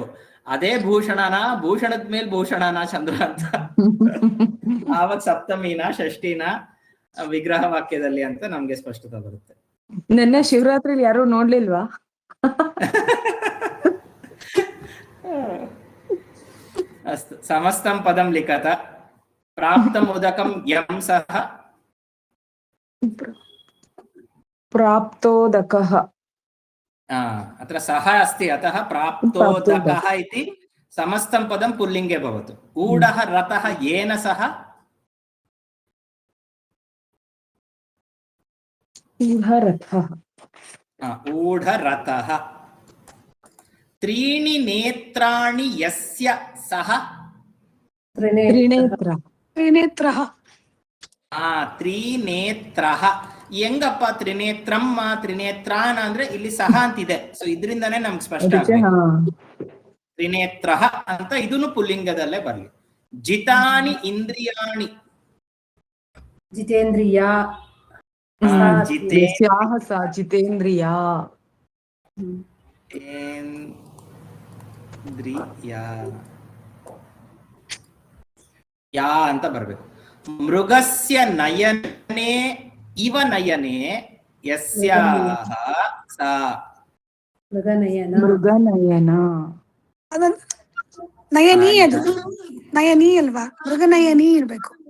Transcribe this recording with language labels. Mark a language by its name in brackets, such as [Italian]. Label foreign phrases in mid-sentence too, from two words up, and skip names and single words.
[Kannada] ಅದೇ ಭೂಷಣದ ಮೇಲೆ ಭೂಷಣನ ಚಂದ್ರ ಅಂತ. ಆವಾಗ ಸಪ್ತಮಿನ ಷಷ್ಠಿನ ವಿಗ್ರಹ ವಾಕ್ಯದಲ್ಲಿ ಅಂತ ನಮ್ಗೆ ಸ್ಪಷ್ಟತೆ ಬರುತ್ತೆ. ನಿನ್ನೆ ಶಿವರಾತ್ರಿಲಿ ಯಾರು ನೋಡ್ಲಿಲ್ವಾ? [Sanskrit] ಅಸ್ತು ಸಮಸ್ತಂ ಪದಂ ಲಿಖತ ಪ್ರಾಪ್ತಂ ಉದಕಂ ಯಂ ಸಹ ಪ್ರಾಪ್ತೋದಕಃ. अत्र सः अस्ति अतः प्राप्तोदकः इति समस्तं पदं पुल्लिङ्गे भवतु. ऊढः रथः येन सह ऊढरथः. त्रीणि नेत्राणि यस्य सः त्रिनेत्र ತ್ರಿನೇತ್ರಃ. ತ್ರಿನೇತ್ರಃ. [Kannada] ಹೆಂಗಪ್ಪ ತ್ರಿನೇತ್ರಂ ತ್ರಿನೇತ್ರಾನ್ ಅಂದ್ರೆ ಇಲ್ಲಿ ಸಹ ಅಂತಿದೆ. ಸೊ ಇದರಿಂದಾನೇ ನಮ್ಗೆ ಸ್ಪಷ್ಟ ಆಗ್ಬೇಕು. ತ್ರಿನೇತ್ರಃ ಅಂತ ಇದನ್ನು ಪುಲ್ಲಿಂಗದಲ್ಲೇ ಬರ್ಲಿ. [Sanskrit] ಜಿತಾನಿ ಇಂದ್ರಿಯಾಣಿ जितेन्द्रिय ಜಿತೇಂದ್ರಿಯ. [Kannada] ಯಾ ಅಂತ ಬರ್ಬೇಕು. [Sanskrit] ಮೃಗಸ್ಯ ನಯನೆ ಇವ ನಯನೆ ಯಸ್ಯಾಹ ಸಾ ಮೃಗನಯನ [Kannada] ಅದನ್ನ ನಯನಿ, ಅದು ನಯನಿ ಅಲ್ವಾ? ಮೃಗನಯನಿ ಇರ್ಬೇಕು.